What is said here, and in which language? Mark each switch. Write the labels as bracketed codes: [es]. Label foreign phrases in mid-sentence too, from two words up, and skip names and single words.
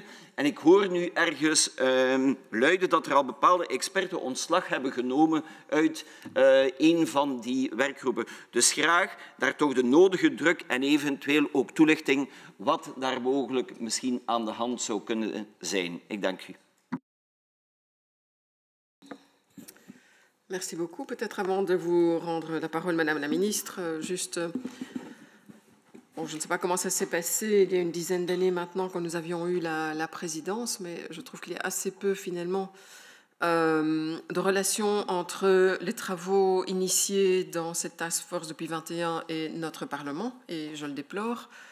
[nl] En ik hoor nu ergens luiden dat er al bepaalde experten ontslag hebben genomen uit een van die werkgroepen. Dus graag daar toch de nodige druk en eventueel ook toelichting wat daar mogelijk misschien aan de hand zou kunnen zijn. Ik dank u. [fr] Merci beaucoup. Peut-être avant de vous rendre la parole, Madame la Ministre, juste... Bon, je ne sais pas comment ça s'est passé il y a une dizaine d'années maintenant quand nous avions eu la présidence, mais je trouve qu'il y a assez peu finalement de relations entre les travaux initiés dans cette [en] task force [fr] depuis 21 et notre Parlement, et je le déplore.